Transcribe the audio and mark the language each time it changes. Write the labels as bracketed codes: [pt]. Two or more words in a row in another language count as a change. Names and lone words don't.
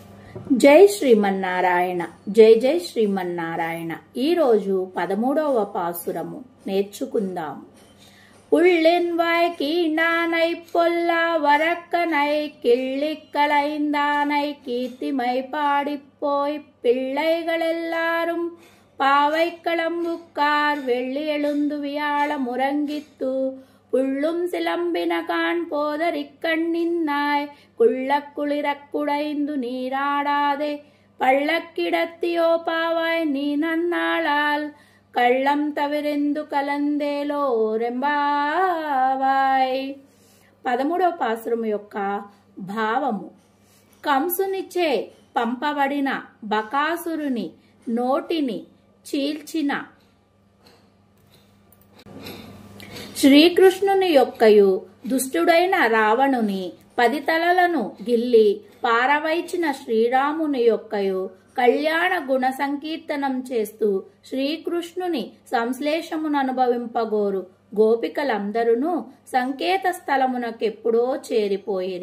[te] జై శ్రీమన్నారాయణ. జై జై శ్రీమన్నారాయణ. ఈరోజు 13వ పాసురము నేర్చుకుందాం. [ta] உள்ளின்வாய் கீண்டானை பொல்லா வரக்கனை கிள்ளிக்களைந்தானை கீர்த்திமை பாடிப்போய் பிள்ளைகள் எல்லாரும் பாவை களம்புக்கார் வெள்ளி எழுந்து வியாழ முறங்கித்து புள்ளும் சிலம்பினகான் போதரிக்கண்ணின்னாய் குள்ளக் குளிரக்குடைந்து நீராடாதே பள்ளக்கிடத்தியோ பாவாய் நீ நன்னாளால் கள்ளம் தவிர்ந்து கலந்தேலோர் எம்பாவாய். [te] 13వ పాసురం యొక్క భావము. కంసునిచే పంపబడిన బకాసురుని నోటిని చీల్చిన శ్రీకృష్ణుని యొక్కయు దుష్టుడైన రావణుని 10 తలలను గిల్లి పారవైచిన శ్రీరాముని యొక్కయు కళ్యాణ గుణ సంకీర్తనం చేస్తూ శ్రీకృష్ణుని సంశ్లేషమును అనుభవింపగోరు గోపికలందరూ సంకేత స్థలమునకెప్పుడో చేరిపోయిరి.